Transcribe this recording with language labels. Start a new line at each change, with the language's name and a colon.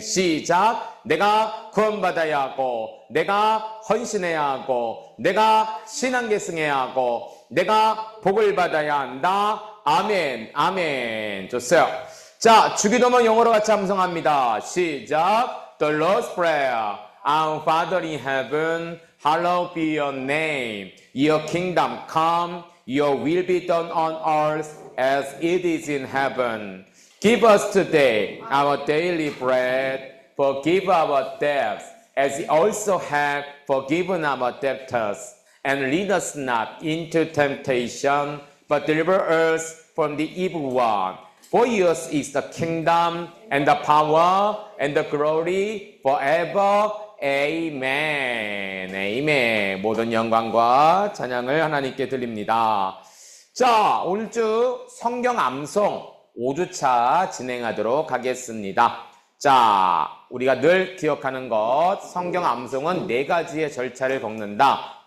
Korean: 시작. 내가 구원받아야 하고, 내가 헌신해야 하고, 내가 신앙 계승해야 하고, 내가 복을 받아야 한다. 아멘. 아멘. 좋어요. 자, 주기도문 영어로 같이 함성합니다.
English: 시작. The Lord's Prayer. Our Father in heaven, hallowed be your name. Your kingdom come. Your will be done on earth as it is in heaven. Give us today our daily bread. Forgive our debts, as we also have forgiven our debtors. And lead us not into temptation, but deliver us from the evil one. For yours is the kingdom, and the power, and the glory, forever.
Korean: 아멘. 아멘. 모든 영광과 찬양을 하나님께 드립니다. 자, 오늘 주 성경 암송 5주차 진행하도록 하겠습니다. 자, 우리가 늘 기억하는 것, 성경 암송은 4가지의 절차를 겪는다.